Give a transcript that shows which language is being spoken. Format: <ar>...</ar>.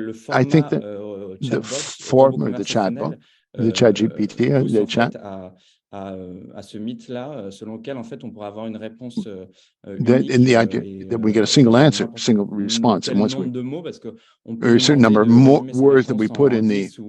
<en>I think that the form of the chatbot, the ChatGPT, the chat,</en> <fr>à ce mythe-là, selon lequel en fait on pourra avoir une réponse</fr> <en>unique, in the idea that we get a single answer, single response, and once we, there are a certain number of more words that we put in the.</en>